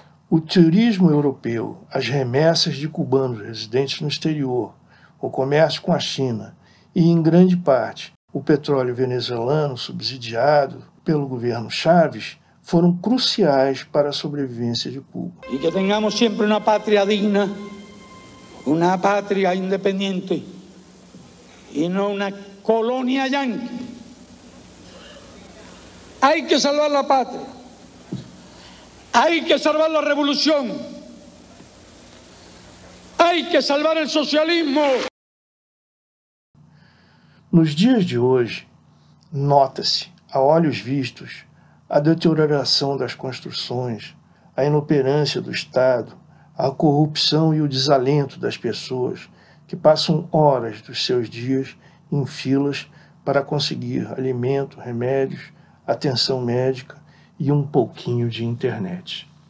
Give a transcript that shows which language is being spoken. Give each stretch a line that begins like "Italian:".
Portuguese: O turismo europeu, as remessas de cubanos residentes no exterior, o comércio com a China e, em grande parte, o petróleo venezuelano subsidiado pelo governo Chávez foram cruciais para a sobrevivência de Cuba. E que tenhamos sempre uma pátria digna, uma pátria independente e não uma colônia yanqui.
Spanish: Hay que salvar la patria, hay que salvar la revolución, hay que salvar el socialismo.
Portuguese: Nos dias de hoje, nota-se, a olhos vistos, a deterioração das construções, a inoperância do Estado, a corrupção e o desalento das pessoas que passam horas dos seus dias em filas para conseguir alimento, remédios, atenção médica e um pouquinho de internet.